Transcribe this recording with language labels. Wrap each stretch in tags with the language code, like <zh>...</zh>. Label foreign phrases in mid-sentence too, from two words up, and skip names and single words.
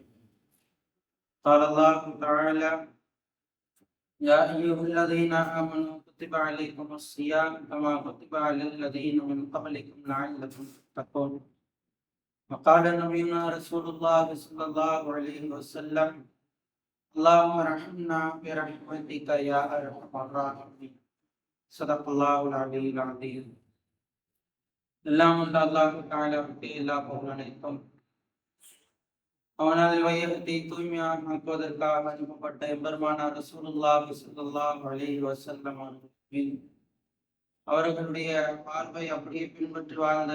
<ar>قال الله تعالى: يا أيها الذين آمنوا كتب عليكم الصيام كما كتب على الذين من قبلكم لعلكم تتقون. وقال نبينا رسول الله صلى الله عليه وسلم: اللهم ارحمنا برحمتك يا أرحم الراحمين. صدق الله العلي العظيم.</ar> <ta>எல்லாம் உள்ள அல்லாஹ் தஆலாவுக்கு எல்லா புகழும் அனைத்தும். அவனது வையகத்தை தூய்மையாக ஆக்குவதற்காக அனுப்பப்பட்ட எம்பெருமானார் ரசூலுல்லாஹி ஸல்லல்லாஹு அலைஹி வஸல்லம் அவர்களுடைய வாழ்வை அப்படியே பின்பற்றி வாழ்ந்த</ta>